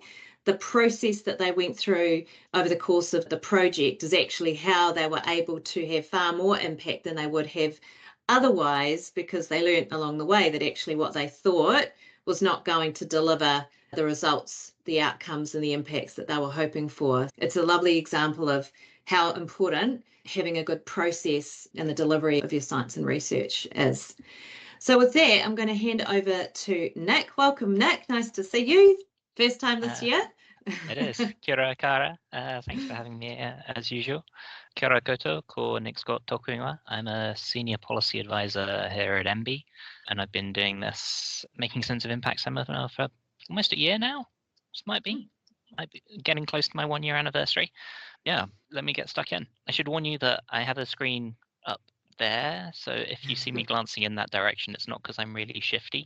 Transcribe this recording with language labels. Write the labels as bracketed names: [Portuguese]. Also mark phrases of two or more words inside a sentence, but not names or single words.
[English] The process that they went through over the course of the project is actually how they were able to have far more impact than they would have otherwise, because they learned along the way that actually what they thought was not going to deliver the results, the outcomes, and the impacts that they were hoping for. It's a lovely example of how important having a good process in the delivery of your science and research is. So with that, I'm going to hand over to Nick. Welcome, Nick. Nice to see you. First time this year. It is. [Māori] Kia ora kara. [English] Thanks for having me as usual. [Māori] Kia ora koutou, ko Nick Scott toku ingoa. [English] I'm a senior policy advisor here at MB, and I've been doing this Making Sense of Impact seminar for almost a year now. This might be getting close to my 1 year anniversary. Yeah, let me get stuck in. I should warn you that I have a screen up there, so if you see me glancing in that direction, it's not because I'm really shifty.